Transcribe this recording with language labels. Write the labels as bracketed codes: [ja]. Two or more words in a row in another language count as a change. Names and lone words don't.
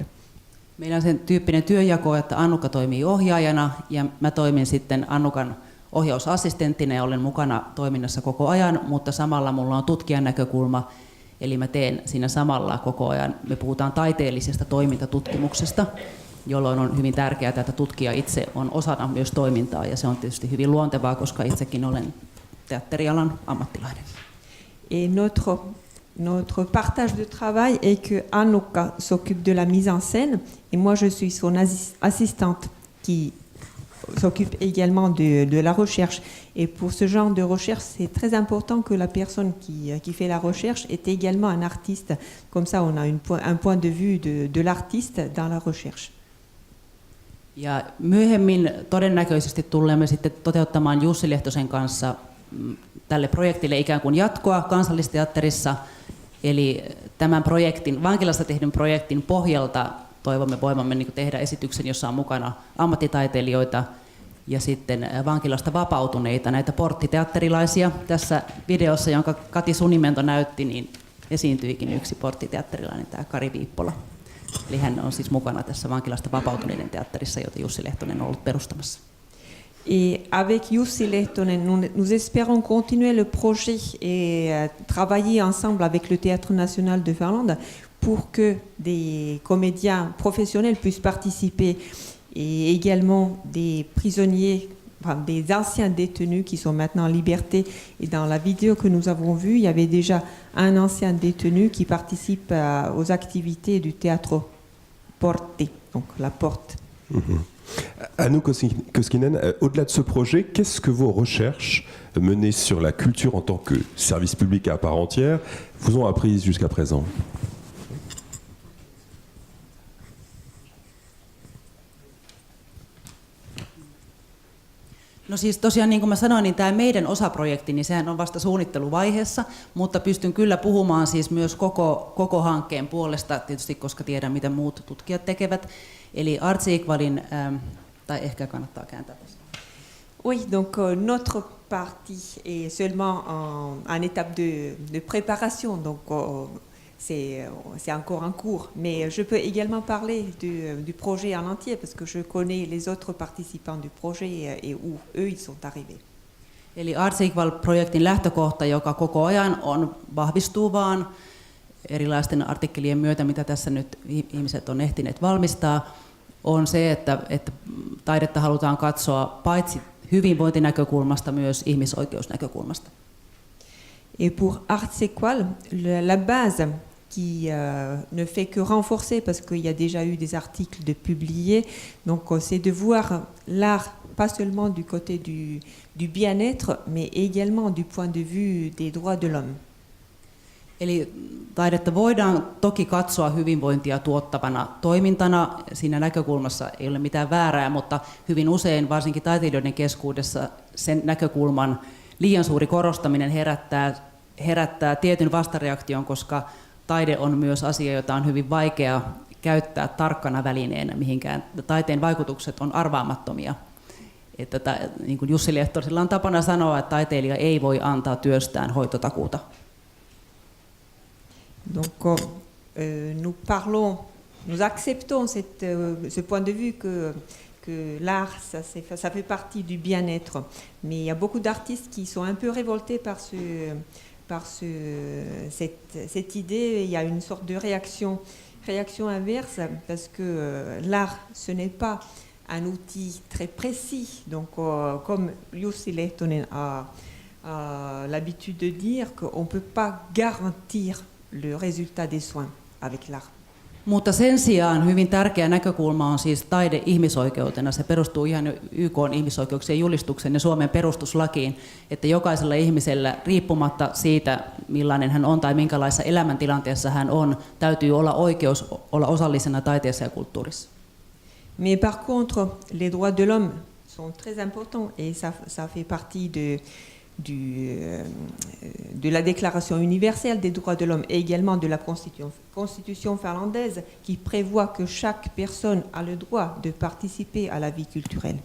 [fi] Meillä on sen tyyppinen työjako, että Annukka toimii ohjaajana ja mä toimin sitten Annukan ohjausassistenttina ja olen mukana toiminnassa koko ajan, mutta samalla mulla on tutkijan näkökulma, eli mä teen siinä samalla koko ajan. Me puhutaan taiteellisesta toimintatutkimuksesta, jolloin on hyvin tärkeää, että tutkija itse on osana myös toimintaa, ja se on tietysti hyvin luontevaa, koska itsekin olen teatterialan ammattilainen. [fr] Et notre partage de travail est que Annukka s'occupe de la mise en scène et moi je suis son assistante qui s'occupe également de la recherche. Et pour ce genre de recherche, c'est très important que la personne qui fait la recherche est également un artiste. Comme ça, on a un point de vue de l'artiste dans la recherche. [fi] Ja myöhemmin todennäköisesti tulemme sitten toteuttamaan Jussi Lehtosen kanssa tälle projektille ikään kuin jatkoa Kansallisteatterissa. Eli tämän projektin, vankilassa tehdyn projektin pohjalta toivomme voimamme tehdä esityksen, jossa on mukana ammattitaiteilijoita ja sitten vankilasta vapautuneita, näitä porttiteatterilaisia. Tässä videossa, jonka Kati Sunimento näytti, niin esiintyikin yksi porttiteatterilainen, tämä Kari Viippola. Eli hän on siis mukana tässä vankilasta vapautuneiden teatterissa, jota Jussi Lehtonen on ollut perustamassa. [fr] Et avec Jussi Lehtonen, nous espérons continuer le projet et travailler ensemble avec le Théâtre national de Finlande pour que des comédiens professionnels puissent participer et également des prisonniers, enfin, des anciens détenus qui sont maintenant en liberté. Et dans la vidéo que nous avons vue, il y avait déjà un ancien détenu qui participe aux activités du théâtre Portti, donc la porte. Anu Koskinen, au-delà de ce projet, qu'est-ce que vos recherches menées sur la culture en tant que service public à part entière vous ont appris jusqu'à présent? [fi] No siis tosiaan niin kuin mä sanoin, niin tämä meidän osaprojekti, niin sehän on vasta suunnitteluvaiheessa, mutta pystyn kyllä puhumaan siis myös koko hankkeen puolesta, tietysti koska tiedän, mitä muut tutkijat tekevät. Eli Artsi-Ikvalin, tai ehkä kannattaa kääntää tässä. [fr] Oui, donc notre partie est seulement en étape de préparation, donc c'est encore en cours. Mais je peux également parler du projet en entier parce que je connais les autres participants du projet et où eux ils sont arrivés. [fi] Eli Artsi-Ikval-projektin lähtökohta, joka koko ajan vahvistuu vaan erilaisten artikkelien myötä, mitä tässä nyt ihmiset on ehtineet valmistaa, on se, että taidetta halutaan katsoa paitsi hyvinvointinäkökulmasta myös ihmisoikeusnäkökulmasta. [fr] Et pour Artsi-Ikval, la base qui ne fait que renforcer parce qu'il y a déjà eu des articles de publiés, donc c'est de voir l'art pas seulement du côté du bien-être, mais également du point de vue des droits de l'homme. [fi] Eli taidetta voidaan toki katsoa hyvinvointia tuottavana toimintana. Siinä näkökulmassa ei ole mitään väärää, mutta hyvin usein, varsinkin taiteilijoiden keskuudessa, sen näkökulman liian suuri korostaminen herättää tietyn vastareaktion, koska taide on myös asia, jota on hyvin vaikea käyttää tarkkana välineenä mihinkään. Taiteen vaikutukset on arvaamattomia. Että niin kuin Jussi Lehtosella on tapana sanoa, että taiteilija ei voi antaa työstään hoitotakuuta. [fr] Donc nous acceptons ce point de vue que l'art, ça fait partie du bien-être. Mais il y a beaucoup d'artistes qui sont un peu révoltés par cette idée. Il y a une sorte de réaction inverse parce que l'art, ce n'est pas un outil très précis. Donc, comme Jussi Lehtonen a l'habitude de dire qu'on ne peut pas garantir le résultat des soins avec l'art. [fi] Mutta sen sijaan hyvin tärkeä näkökulma on siis taide ihmisoikeutena. Se perustuu ihan YK:n ihmisoikeuksien julistukseen ja Suomen perustuslakiin, että jokaisella ihmisellä riippumatta siitä, millainen hän on tai minkälaisessa elämäntilanteessa hän on, täytyy olla oikeus olla osallisena taiteessa ja kulttuurissa. [fr] Mais par contre, les droits de l'homme sont très importants et ça fait partie de la Déclaration universelle des droits de l'homme et également de la Constitution finlandaise qui prévoit que chaque personne a le droit de participer à la vie culturelle.